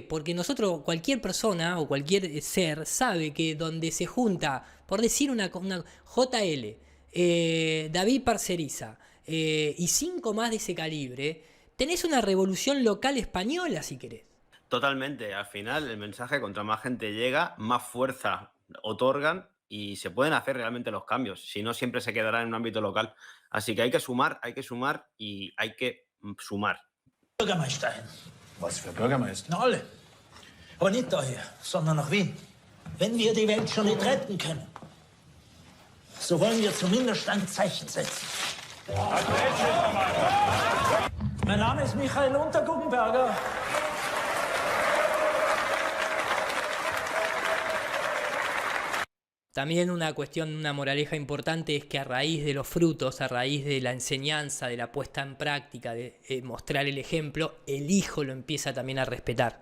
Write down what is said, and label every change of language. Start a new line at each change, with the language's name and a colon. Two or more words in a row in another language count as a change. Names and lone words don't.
Spanish: Porque nosotros, cualquier persona o cualquier ser sabe que donde se junta, por decir una JL, David Parceriza y 5 más de ese calibre, tenés una revolución local española si querés. Totalmente. Al final, el mensaje, contra más gente llega, más fuerza otorgan y se pueden hacer realmente los cambios. Si no, siempre se quedará en un ámbito local. Así que hay que sumar y hay que sumar.
German: Bürgermeister hin. Was für Bürgermeister? Na, alle. Aber nicht da hier, sondern nach Wien. Wenn wir die Welt schon nicht retten können, so wollen wir zumindest ein Zeichen setzen. Mein Name ist Michael Unterguggenberger.
Spanish: También una cuestión, una moraleja importante es que a raíz de los frutos, a raíz de la enseñanza, de la puesta en práctica, de mostrar el ejemplo, el hijo lo empieza también a respetar.